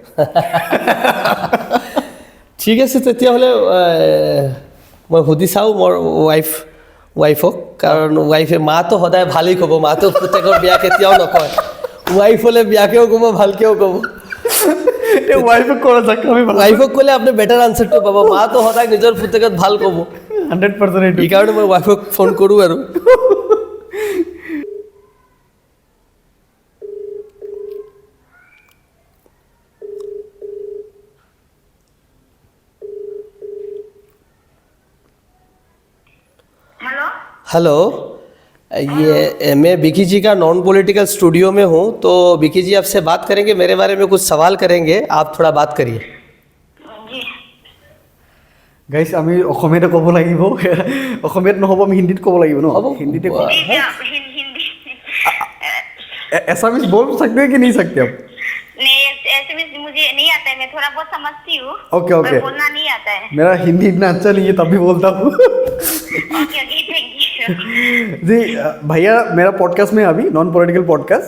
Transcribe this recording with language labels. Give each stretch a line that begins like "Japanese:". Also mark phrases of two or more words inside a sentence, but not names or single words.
Assamese: ঠিক আছে তেতিয়াহ'লে মই সুধি চাওঁ মোৰ ৱাইফক কাৰণ ৱাইফে মাতো সদায় ভালেই ক'ব মাতো পুতেকৰ বিয়া কেতিয়াও নকয় ৱাইফ হ'লে বিয়াকেও ক'ব ভালকৈও ক'ব ৱাইফক কৰা যাক আমি ৱাইফক ক'লে আপুনি বেটাৰ আনচাৰটো পাব মাতো সদায় নিজৰ পুতেকত ভাল ক'ব 100% এইটো সেইকাৰণে মই ৱাইফক ফোন কৰোঁ আৰু
Hindi: हेलो ये मैं विकी जी का
English: non political studio
Hindi: में हूँ तो विकी जी आपसे बात करेंगे मेरे बारे में कुछ सवाल करेंगे आप थोड़ा बात करिए
Assamese: গাইছ আমি অসমীয়াতে ক'ব লাগিব অসমীয়াত নহ'ব আমি হিন্দীত ক'ব লাগিব ন হিন্দীতে
Hindi: एसामिस बोल सकते हैं कि नहीं सकते आप नहीं एसएमएस मुझे नहीं आता है मैं थोड़ा बहुत समझती हूँ
English: okay okay
Hindi: बोलना नहीं आता है मेरा हिंदी इतना अच्छा नहीं है तब भी बोलता हूँ
English: okay okay thank you
Hindi: जी भैया मेरा पॉडकास्ट में अभी
English: non political podcast